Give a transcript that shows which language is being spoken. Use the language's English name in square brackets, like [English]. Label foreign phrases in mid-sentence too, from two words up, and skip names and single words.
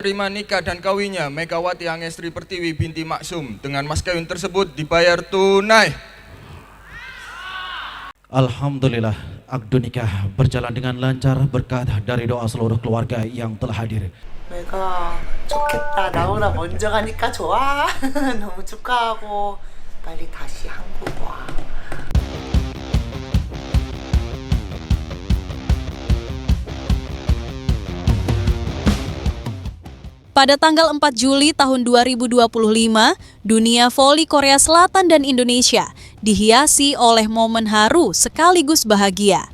[Indonesian] Terima nikah dan kawinnya Megawati Hangestri Pertiwi binti Maksum dengan mas kawin tersebut dibayar tunai. Alhamdulillah, akad nikah berjalan dengan lancar berkat dari doa seluruh keluarga yang telah hadir. [Korean] 내가 좋겠다. 나오나 먼저 가니까 좋아. 너무 축하하고 빨리 다시 한국 와. [Indonesian] Pada tanggal 4 Juli tahun 2025, dunia voli Korea Selatan dan Indonesia dihiasi oleh momen haru sekaligus bahagia.